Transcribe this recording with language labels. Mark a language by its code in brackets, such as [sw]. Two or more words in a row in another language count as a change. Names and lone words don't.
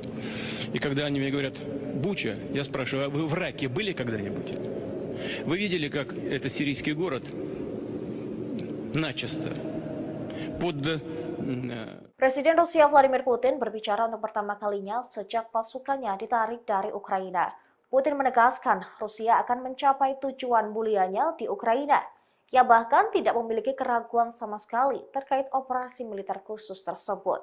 [ru] И когда они мне говорят «Буча», я спрашиваю, а вы в Ираке были когда-нибудь? Вы видели, как это сирийский город начисто под... [id] Presiden Rusia Vladimir Putin berbicara untuk pertama kalinya sejak pasukannya ditarik dari Ukraina. Putin menegaskan Rusia akan mencapai tujuan mulianya di Ukraina. Ia bahkan tidak memiliki keraguan sama sekali terkait operasi militer khusus tersebut.